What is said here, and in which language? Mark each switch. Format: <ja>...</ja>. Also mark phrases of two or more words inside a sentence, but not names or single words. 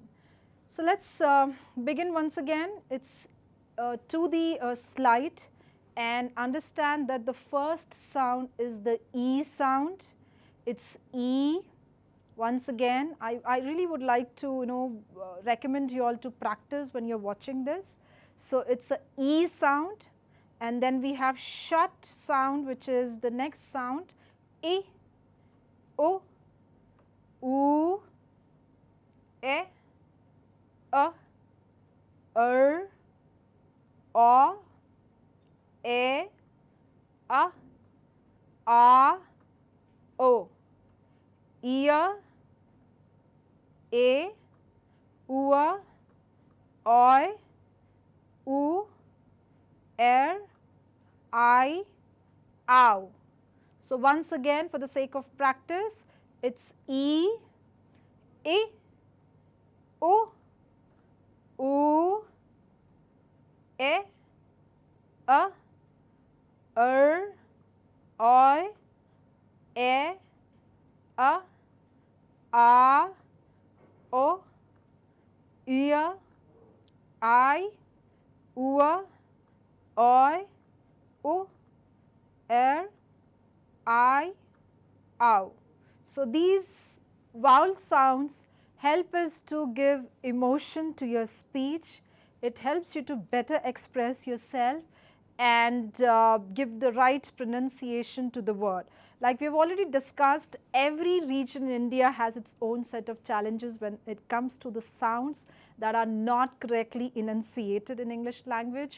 <en>So let's begin once again. It's to the slide and understand that the first sound is the E sound. It's E. Once again, I really would like to recommend you all to practice when you're watching this. So it's a E sound, and then we have shut sound, which is the next sound, I, O, U, E, A, O, E, A, O, Ia, E, Ua, Oi, U, I, Ow. So once again, for the sake of practice, it's E, I, U, U, E, A, Oi, E, A, O, Ia, I, Ua, Oi, U, I, Ow. So these vowel sounds help us to give emotion to your speech. It helps you to better express yourself and give the right pronunciation to the word. Like we have already discussed, every region in India has its own set of challenges when it comes to the sounds that are not correctly enunciated in English language.</en>